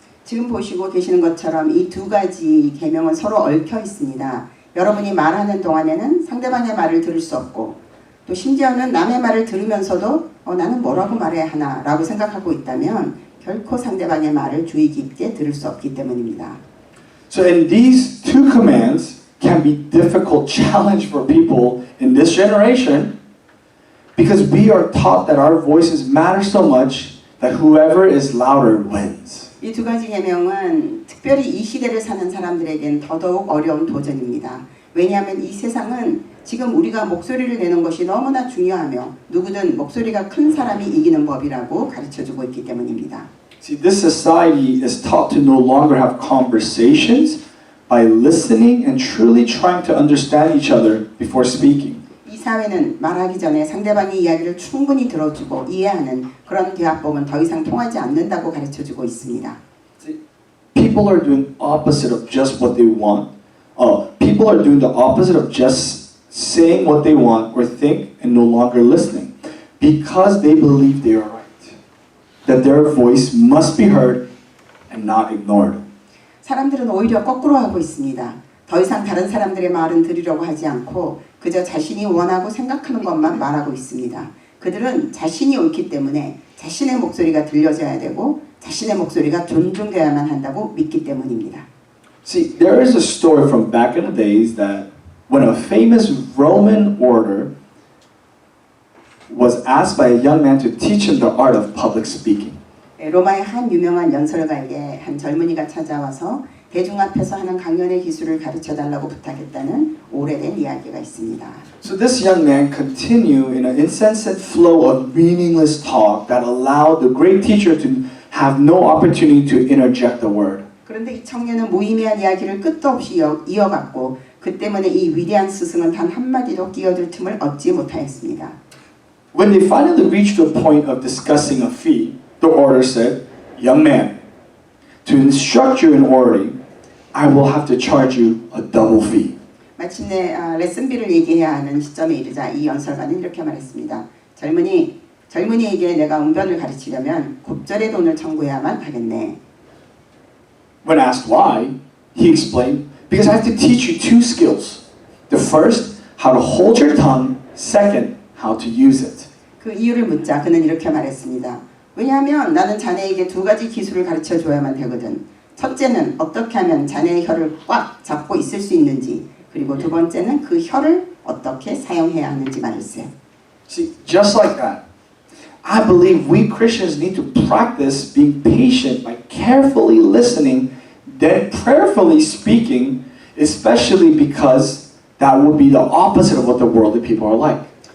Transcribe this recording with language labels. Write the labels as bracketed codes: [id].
[ko] 지금 보시고 계시는 것처럼 이 두 가지 계명은 서로 얽혀 있습니다. 여러분이 말하는 동안에는 상대방의 말을 들을 수 없고 또 심지어는 남의 말을 들으면서도 나는 뭐라고 말해야 하나 라고 생각하고 있다면 결코 상대방의 말을 주의 깊게 들을 수 없기 때문입니다. [en] So in these two commands can be difficult challenge for people in this generation because we are taught that our voices matter so much that whoever is louder wins. [ko] 이 두 가지 계명은 특별히 이 시대를 사는 사람들에겐 더더욱 어려운 도전입니다. 왜냐하면 이 세상은 지금 우리가 목소리를 내는 것이 너무나 중요하며 누구든 목소리가 큰 사람이 이기는 법이라고 가르쳐주고 있기 때문입니다. [en] See, this society is taught to no longer have conversations by listening and truly trying to understand each other before speaking. [ko] 이 사회는 말하기 전에 상대방의 이야기를 충분히 들어주고 이해하는 그런 대화법은 더 이상 통하지 않는다고 가르쳐주고 있습니다. [en] See, people are doing opposite of just what they want. People are doing the opposite of just saying what they want or think and no longer listening because they believe they are right. That their voice must be heard and not ignored. [ko] 사람들은 오히려 거꾸로 하고 있습니다. 더 이상 다른 사람들의 말은 들으려고 하지 않고 그저 자신이 원하고 생각하는 것만 말하고 있습니다. 그들은 자신이 옳기 때문에 자신의 목소리가 들려져야 되고 자신의 목소리가 존중되어야만 한다고 믿기 때문입니다. [en] See, there is a story from back in the days that when a famous Roman orator was asked by a young man to teach him the art of public speaking. [ko] 로마의 한 유명한 연설가에게 한 젊은이가 찾아와서 대중 앞에서 하는 강연의 기술을 가르쳐달라고 부탁했다는 오래된 이야기가 있습니다. [en] So this young man continued in an insensate flow of meaningless talk that allowed the great teacher to have no opportunity to interject a word. [ko] 그런데 이 청년은 무의미한 이야기를 끝도 없이 이어갔고 그 때문에 이 위대한 스승은 단 한마디도 끼어들 틈을 얻지 못하였습니다. [en] When they finally reached the point of discussing a fee, the orator said, "Young man, to instruct you in orating, I will have to charge you a double fee." [ko] 마침내 레슨비를 얘기해야 하는 시점에 이르자 이 연설가는 이렇게 말했습니다. 젊은이에게 내가 웅변을 가르치려면 곱절의 돈을 청구해야만 하겠네. [en] When asked why, he explained, "Because I have to teach you two skills. The first, how to hold your tongue. Second, how to use it." [ko] 그 이유를 묻자 그는 이렇게 말했습니다. 왜냐하면 나는 자네에게 두 가지 기술을 가르쳐 줘야만 되거든. 첫째는 어떻게 하면 자네의 혀를 꽉 잡고 있을 수 있는지, 그리고 두 번째는 그 혀를 어떻게 사용해야 하는지 말일세. [en] See, just like that, I believe we Christians need to practice being patient by carefully listening, then prayerfully speaking especially because that would be the opposite of what the worldly people are like.